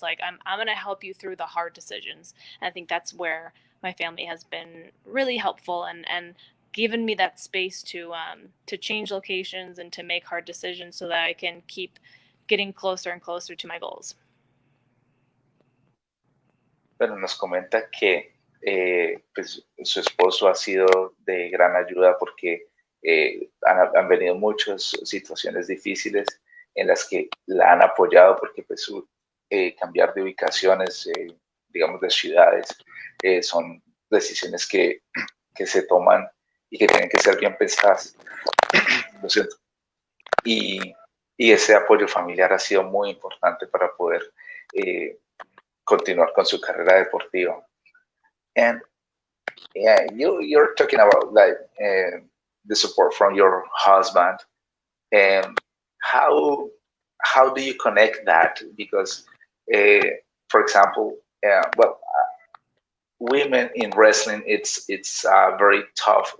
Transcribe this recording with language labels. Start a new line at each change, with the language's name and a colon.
English: Like, I'm going to help you through the hard decisions. And I think that's where my family has been really helpful and given me that space to change locations and to make hard decisions so that I can keep getting closer and closer to my goals.
Spanish: Bueno, nos comenta que pues, su esposo ha sido de gran ayuda porque han venido muchas situaciones difíciles en las que la han apoyado porque pues, cambiar de ubicaciones, digamos de ciudades, son decisiones que se toman y que tienen que ser bien pensadas. Lo siento. Y ese apoyo familiar ha sido muy importante para poder continuar con su carrera deportiva. And
English: Yeah, you're talking about like the support from your husband, and how how do you connect that? Because, uh, for example, well, women in wrestling, it's very tough.